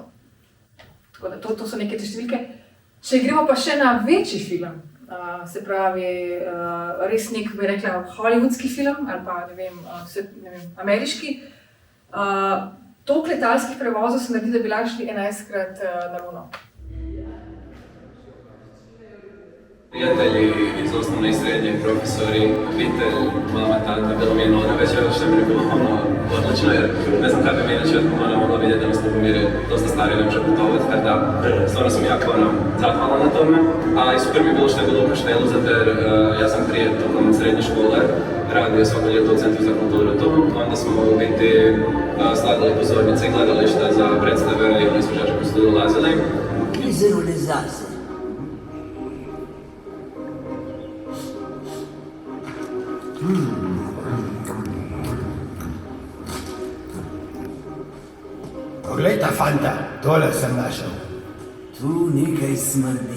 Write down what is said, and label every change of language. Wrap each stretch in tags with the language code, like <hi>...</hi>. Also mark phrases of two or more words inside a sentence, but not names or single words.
<sl>Tako da to so neke te številke. Če gremo pa še na večji film, se pravi res nek, bi rekla, hollywoodski film ali pa, ne vem, ameriški, toliko letalskih prevozov se naredi, da bi lahko šli 11-krat na Luno.</sl> <hr>Prijatelji iz osnovne i srednje, profesori, obitelj, mama, tata, bilo mi je već što mi je bilo odlično, jer ne znam kada bi inače mogla vidjeti da nas na pomire dosta stari, ne može putovati, tako da stvarno sam jako zahvalan na tome. A i super mi je bilo što je bilo u Kaštelu, zato jer ja sam prije tokom srednje škole radio svako ljeto u Centru za kulturu tu, onda smo u biti slagali pozornice i gledališta za predstave i izvođače koji su tu dolazili.</hr> <sl>Vizualizacija. Poglej ta fanta, tole sem našel. Tu nekaj smrdi.</sl>